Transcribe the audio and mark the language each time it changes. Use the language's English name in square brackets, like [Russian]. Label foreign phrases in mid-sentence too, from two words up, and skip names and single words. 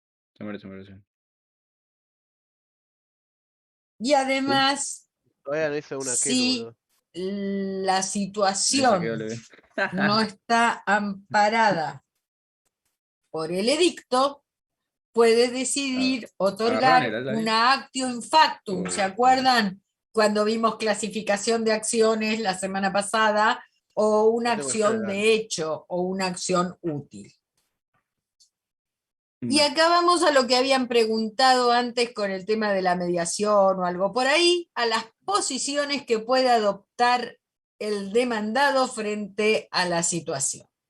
[Spanish] Y además, si boludo. la situación no está amparada por el edicto, puede decidir otorgar una [Latin] actio in factum. [Spanish] ¿Se acuerdan cuando vimos clasificación de acciones la semana pasada? O una acción de hecho o una acción útil. Y acá vamos a lo que habían preguntado antes con el tema de la mediación o algo por ahí, a las posiciones que puede adoptar el demandado frente a la situación.